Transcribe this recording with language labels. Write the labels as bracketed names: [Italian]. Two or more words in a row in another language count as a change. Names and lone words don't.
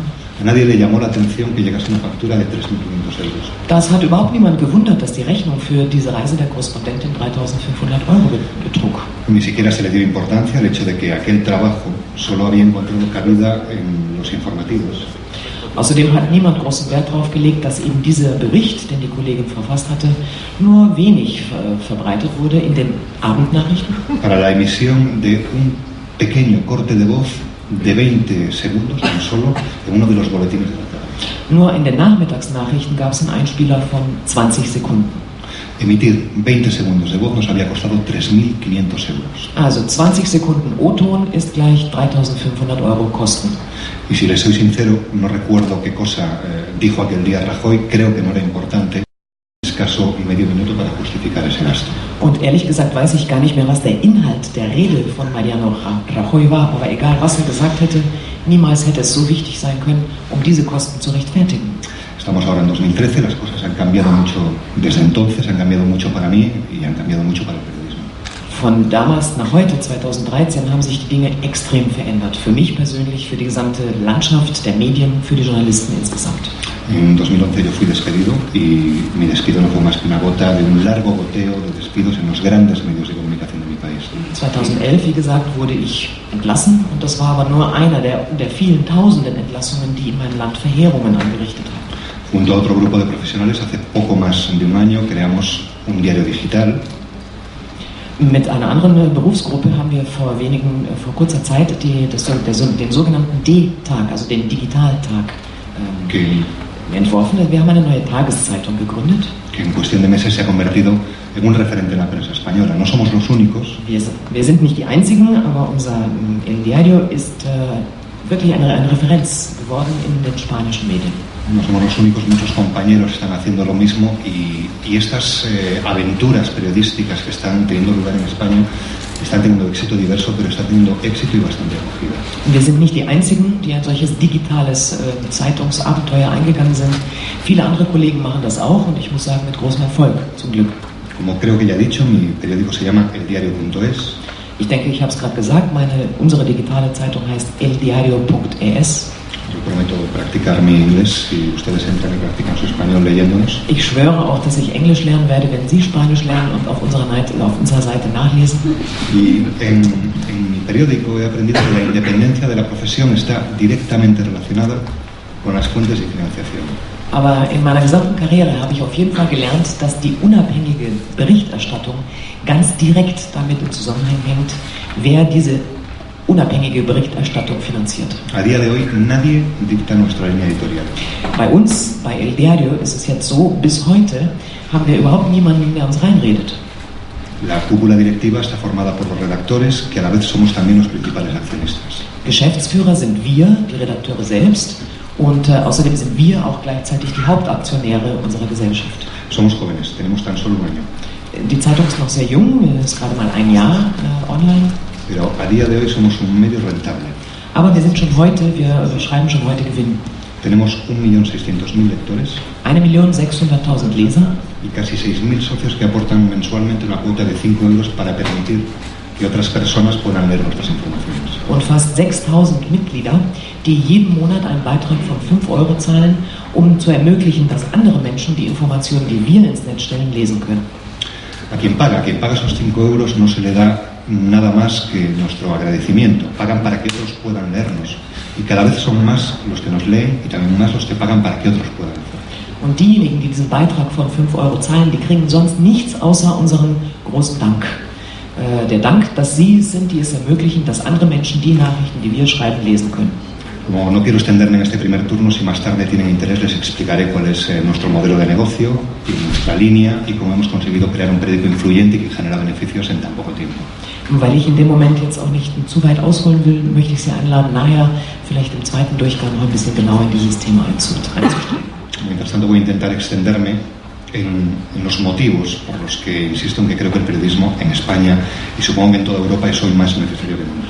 [Spanish] a nadie le llamó la atención que llegase una factura de 3.500 euros. [German] Das hat überhaupt niemand gewundert, dass die Rechnung für diese Reise der Korrespondentin 3.500 Euro betrug. [Spanish] Ni siquiera se le dio importancia al hecho de que aquel trabajo solo había encontrado cabida en los informativos. [German] Außerdem hat niemand großen Wert darauf gelegt, dass eben dieser Bericht, den die Kollegin verfasst hatte, nur wenig verbreitet wurde in den Abendnachrichten. [Spanish] Para la emisión de un pequeño corte de voz de 20 segundos tan solo en uno de los boletines de la tarde. [German] Nur in den Nachmittagsnachrichten gab es einen Einspieler von 20 Sekunden. [Spanish] Emitir 20 segundos de voz nos había costado 3.500 euros. [German] Also 20 Sekunden O-Ton ist gleich 3.500 Euro Kosten. [Spanish] Y si les soy sincero, no recuerdo qué cosa dijo aquel día Rajoy, creo que no era importante. Escaso medio minuto para justificar ese gasto. [German] Und ehrlich gesagt weiß ich gar nicht mehr, was der Inhalt der Rede von Mariano Rajoy war, aber egal was er gesagt hätte, niemals hätte es so wichtig sein können, um diese Kosten zu rechtfertigen. [Spanish] Estamos ahora en 2013, las cosas han cambiado mucho desde entonces, han cambiado mucho para mí y han cambiado mucho para el periodismo. [German] Von damals nach heute, 2013, haben sich die Dinge extrem verändert. Für mich persönlich, für die gesamte Landschaft der Medien, für die Journalisten insgesamt. [Spanish] En 2011 yo fui despedido y mi despido no fue más que una gota de un largo goteo de despidos en los grandes medios de comunicación de mi país. [German] 2011, wie gesagt, wurde ich entlassen und das war aber nur einer der vielen tausenden Entlassungen, die in meinem Land Verheerungen angerichtet haben. [Spanish] Junto a otro grupo de profesionales, hace poco más de un año, creamos un diario digital. [German] Mit einer anderen Berufsgruppe haben wir vor kurzer Zeit den sogenannten D-Tag, also den Digitaltag, entworfen. Wir haben eine neue Tageszeitung gegründet. [Spanish] Que en cuestión de meses se ha convertido en un referente en la prensa española. No somos los únicos. [German] Wir sind nicht die Einzigen, aber unser El Diario ist wirklich eine Referenz geworden in den spanischen Medien. [Spanish] No somos los únicos, muchos compañeros están haciendo lo mismo y estas aventuras periodísticas que están teniendo lugar en España están teniendo éxito diverso, pero están teniendo éxito y bastante acogida. [German] Wir sind nicht die Einzigen, die ein solches digitales Zeitungsabenteuer eingegangen sind. Viele andere Kollegen machen das auch und ich muss sagen, mit großem Erfolg, zum Glück. [Spanish] Como creo que ya he dicho, mi periódico se llama eldiario.es. [German] Ich denke, ich habe es gerade gesagt, unsere digitale Zeitung heißt eldiario.es. [Spanish] Yo prometo practicar mi inglés si ustedes entran y practican su español leyéndonos. [German] Ich schwöre auch, dass ich Englisch lernen werde, wenn Sie Spanisch lernen und auf unserer Seite nachlesen. [Spanish] Y en mi periódico he aprendido que la independencia de la profesión está directamente relacionada con las fuentes de financiación. [German] Aber in meiner gesamten Karriere habe ich auf jeden Fall gelernt, dass die unabhängige Berichterstattung ganz direkt damit im Zusammenhang hängt, wer diese unabhängige Berichterstattung finanziert. [Spanish] A día de hoy nadie dicta nuestra línea editorial. [German] Bei uns, bei El Diario, ist es jetzt so, bis heute haben wir überhaupt niemanden, der uns reinredet. [Spanish] La cúpula directiva está formada por los redactores, que a la vez somos también los principales accionistas. [German] Geschäftsführer sind wir, die Redakteure selbst, und außerdem sind wir auch gleichzeitig die Hauptaktionäre unserer Gesellschaft. [Spanish] Somos jóvenes, tenemos tan solo un año. [German] Die Zeitung ist noch sehr jung, ist gerade mal ein Jahr online. [Spanish] Pero a día de hoy somos un medio rentable. [German] Aber wir sind schon heute, wir schreiben schon heute Gewinn. [Spanish] Tenemos 1.600.000 lectores [German] 1.600.000 Leser [Spanish] y casi 6.000 socios que aportan mensualmente una cuota de 5 euros para permitir que otras personas puedan leer nuestras informaciones. [German] und fast 6.000 Mitglieder, die jeden Monat einen Beitrag von 5 Euro zahlen, um zu ermöglichen, dass andere Menschen die Informationen, die wir ins Netz stellen, lesen können. [Spanish] A quien paga esos 5 euros no se le da nada más que nuestro agradecimiento. Pagan para que otros puedan leernos. Y cada vez son más los que nos leen y también más los que pagan para que otros puedan leer. [German] Und diejenigen, die diesen Beitrag von 5 Euro zahlen, die kriegen sonst nichts außer unseren großen Dank. Der Dank, dass Sie es sind, die es ermöglichen, dass andere Menschen die Nachrichten, die wir schreiben, lesen können. [Spanish] Como no quiero extenderme en este primer turno, si más tarde tienen interés les explicaré cuál es nuestro modelo de negocio y nuestra línea y cómo hemos conseguido crear un periódico influyente y que genera beneficios en tan poco tiempo. [German] Und weil ich in dem Moment jetzt auch nicht zu weit ausholen will, möchte ich Sie einladen, nachher vielleicht im zweiten Durchgang noch ein bisschen genauer in dieses Thema reinzusteigen. [Spanish] Mientras tanto voy a intentar extenderme en los motivos por los que insisto en que creo que el periodismo en España y supongo que en toda Europa es hoy más necesario que nunca.